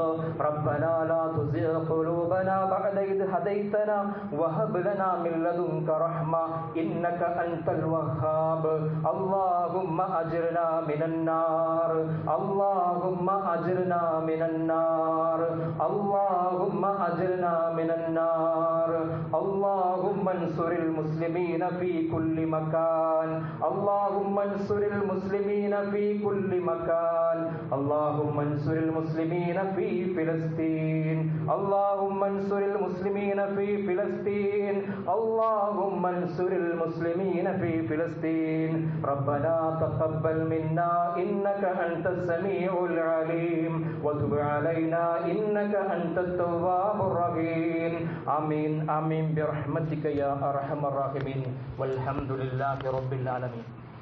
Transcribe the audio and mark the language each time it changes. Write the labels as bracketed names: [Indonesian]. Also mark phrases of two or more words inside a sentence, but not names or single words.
[Arabic] ربنا لا تزغ قلوبنا بعد إذ هديتنا وهب لنا من لدنك رحمة إنك أنت الوهاب. اللهم أجرنا من النار، اللهم أجرنا من النار، اللهم أجرنا من النار، اللهم انصر المسلمين في كل مكان اللهم انصر المسلمين في كل مكان اللهم انصر المسلمين في فلسطين اللهم انصر المسلمين في فلسطين اللهم انصر المسلمين في فلسطين ربنا تقبل منا إنك أنت السميع العليم وتب علينا إنك أنت التواب الرحيم آمين آمين برحمتك يا أرحم الراحمين والحمد لله رب العالمين.